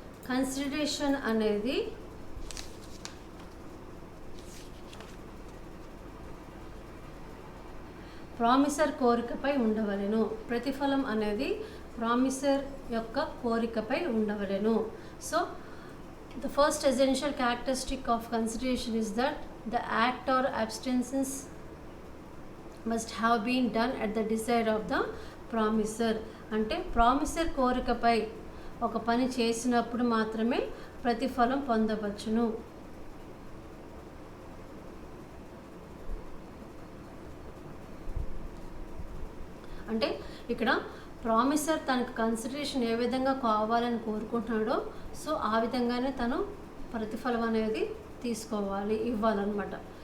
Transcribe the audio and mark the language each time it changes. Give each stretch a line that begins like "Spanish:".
Telugu: Consideration అనేది promissory కోరికపై ఉండవలెను. ప్రతిఫలం అనేది ప్రామిసర్ యొక్క కోరికపై ఉండవలెను.
English: So the first essential characteristic of consideration is that the act or abstentions must have been done at the desire of the promiser.
Telugu: అంటే promissory కోరికపై ఒక పని చేసినప్పుడు మాత్రమే ప్రతిఫలం పొందవచ్చును. అంటే ఇక్కడ ప్రామిసర్ తనకు కన్సిడరేషన్ ఏ విధంగా కావాలని కోరుకుంటున్నాడో సో ఆ విధంగానే తను ప్రతిఫలం అనేది తీసుకోవాలి, ఇవ్వాలన్నమాట.